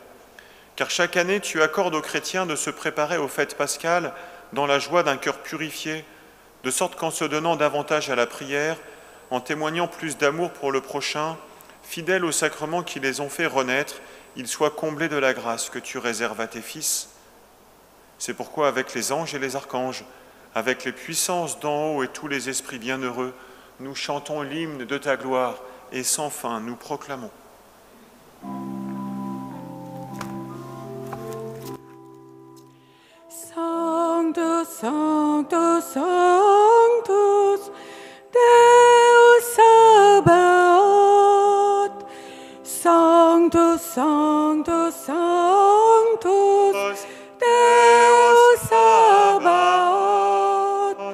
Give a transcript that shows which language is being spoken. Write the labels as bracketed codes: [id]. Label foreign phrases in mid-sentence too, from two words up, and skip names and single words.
[fr] Car chaque année, tu accordes aux chrétiens de se préparer aux fêtes pascales dans la joie d'un cœur purifié, de sorte qu'en se donnant davantage à la prière, en témoignant plus d'amour pour le prochain, fidèles aux sacrements qui les ont fait renaître, ils soient comblés de la grâce que tu réserves à tes fils. C'est pourquoi avec les anges et les archanges, avec les puissances d'en haut et tous les esprits bienheureux, nous chantons l'hymne de ta gloire et sans fin nous proclamons. [la] Sanctus, Sanctus, Sanctus, Deus Sabaoth. Sanctus, Sanctus, Sanctus, Deus Sabaoth.